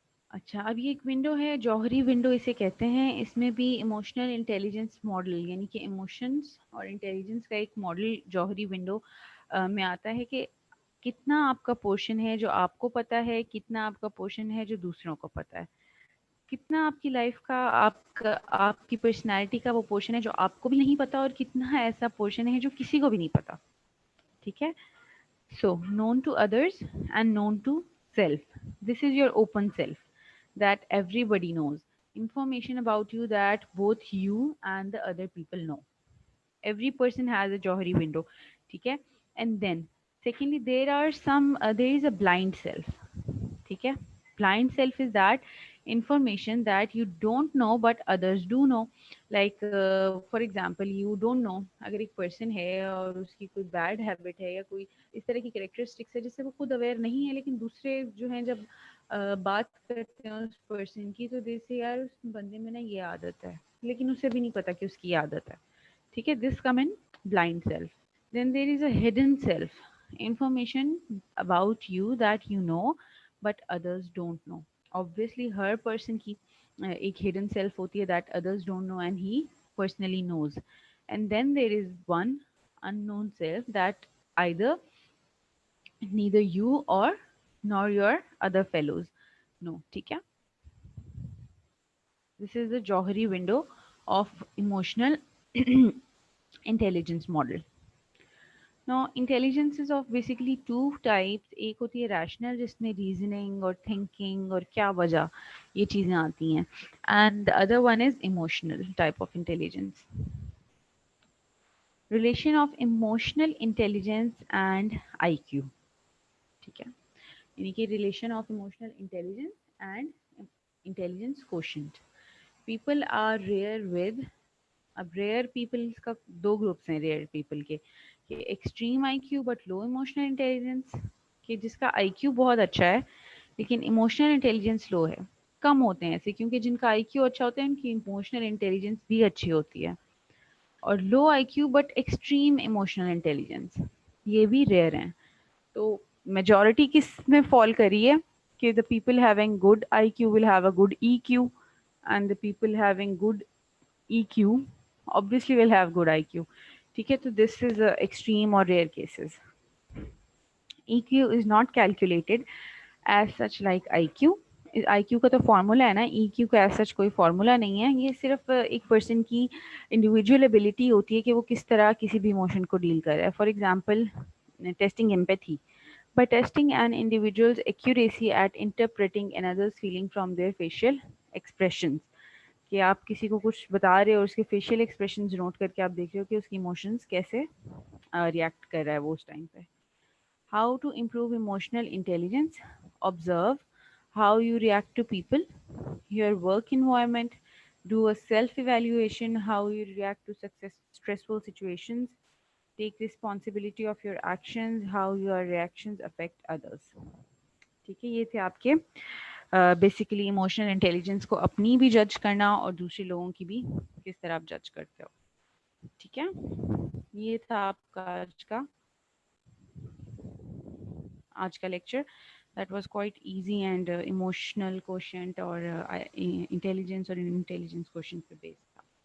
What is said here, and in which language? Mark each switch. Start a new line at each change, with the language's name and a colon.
Urdu: اچھا, اب یہ ایک ونڈو ہے, جوہری ونڈو اسے کہتے ہیں. اس میں بھی ایموشنل انٹیلیجنس ماڈل یعنی کہ ایموشنس اور انٹیلیجنس کا ایک ماڈل جوہری ونڈو میں آتا ہے, کہ کتنا آپ کا پورشن ہے جو آپ کو پتہ ہے, کتنا آپ کا پورشن ہے جو دوسروں کو پتہ ہے, کتنا آپ کی لائف کا آپ کی پرسنالٹی کا وہ پورشن ہے جو آپ کو بھی نہیں پتا, اور کتنا ایسا پورشن ہے جو کسی کو بھی نہیں پتا.
English: ٹھیک ہے, so known to others and known to self. This is your open self that everybody knows. Information about you that both you and the other people know. Every person has a Johari window. ٹھیک ہے, and then secondly there are some there is a blind self. ٹھیک ہے, blind self is that information that you don't know but others do know. Like for example you don't know,
Urdu: اگر ایک person ہے اور اس کی کوئی bad habit ہے یا کوئی اس طرح کی characteristics ہے جس سے وہ خود aware نہیں ہے, لیکن دوسرے جو ہیں جب بات کرتے ہیں اس پرسن کی تو دیکھتے یار اس بندے میں نا یہ عادت ہے, لیکن اسے بھی نہیں پتا کہ اس کی یہ عادت ہے.
English: ٹھیک ہے, this come in blind self. Then there is a hidden self, information about you that you know but others don't know.
Urdu: obviously Hare person کی ایک ہڈن سیلف ہوتی ہے
English: That others don't know and he personally knows. And then there is one unknown self that either neither you or nor your other fellows. No, ٹھیک ہے. This is the Johari window of emotional intelligence model. Now, intelligence is of basically two types.
Urdu: ایک ہوتی ہے rational جس میں reasoning اور thinking اور کیا وجہ یہ چیزیں آتی ہیں,
English: and the other one is emotional type of intelligence. Relation of emotional intelligence and IQ.
Urdu: ٹھیک ہے, یعنی کہ relation of emotional intelligence and intelligence quotient. People are rear with, اب ریئر پیپل کا دو گروپس ہیں ریئر پیپل کے, کہ
English: extreme I Q but low emotional intelligence,
Urdu: کہ جس کا آئی کیو بہت اچھا ہے لیکن ایموشنل انٹیلیجنس لو ہے. کم ہوتے ہیں ایسے, کیونکہ جن کا آئی کیو اچھا ہوتا ہے ان کی ایموشنل انٹیلیجنس بھی اچھی ہوتی ہے. اور
English: low I Q but extreme emotional intelligence,
Urdu: یہ بھی ریئر ہیں. تو میجورٹی کس میں فال کری ہے کہ
English: the people having good IQ will have a good EQ, and the people having good EQ obviously will have good IQ. ٹھیک ہے, تو this is extreme or rare cases. EQ is not calculated as such like IQ.
Urdu: IQ کا تو formula ہے نا, EQ کا as such کوئی formula نہیں ہے. یہ صرف ایک پرسن کی انڈیویجول ایبلٹی ہوتی ہے کہ وہ کس طرح کسی بھی ایموشن کو ڈیل کر رہا ہے.
English: For example testing empathy. By testing an individual's accuracy at interpreting another's feeling from their facial expressions.
Urdu: کہ آپ کسی کو کچھ بتا رہے ہو اور اس کے فیشیل ایکسپریشنز نوٹ کر کے آپ دیکھ رہے ہو کہ اس کی ایموشنز کیسے ریئیکٹ کر رہا ہے وہ اس ٹائم پہ.
English: How to improve emotional intelligence? Observe how you react to people, your work environment, do a self-evaluation, how you react to stressful situations, take responsibility of your actions, how your reactions affect others.
Urdu: ٹھیک ہے, یہ تھے آپ کے basically emotional intelligence کو اپنی بھی جج کرنا اور دوسرے لوگوں کی بھی کس طرح آپ جج کرتے ہو. ٹھیک ہے, یہ تھا آپ کا آج کا lecture.
English: that was quite easy
Urdu: and emotional quotient اور انٹیلیجنس اور انٹیلیجنس کوشنٹ پہ بیس تھا.